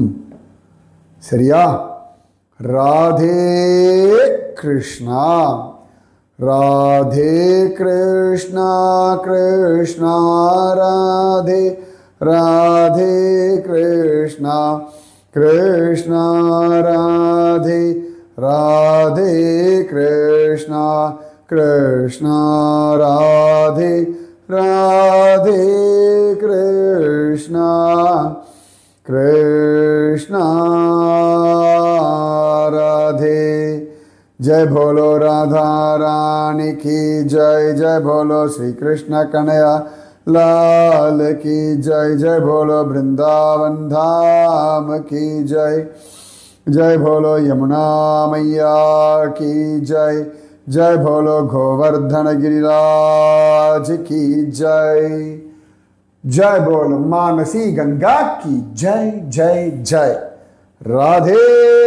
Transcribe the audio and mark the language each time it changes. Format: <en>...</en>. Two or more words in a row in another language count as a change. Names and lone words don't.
<ta>சரியா? ராதே கிருஷ்ணா, ராதே கிருஷ்ணா, கிருஷ்ணா ராதே, ராதே கிருஷ்ணா, கிருஷ்ணா ராதே, ராதே கிருஷ்ணா,</ta> <hi>कृष्ण राधे राधे कृष्ण कृष्ण राधे। जय बोलो राधा रानी की जय, जय बोलो श्री कृष्ण कन्हैया लाल की जय, जय बोलो वृंदावन धाम की जय, जय बोलो यमुना मैया की जय, जय बोलो गोवर्धन गिरिराज की जय, जय बोलो मानसी गंगा की जय जय जय।</hi>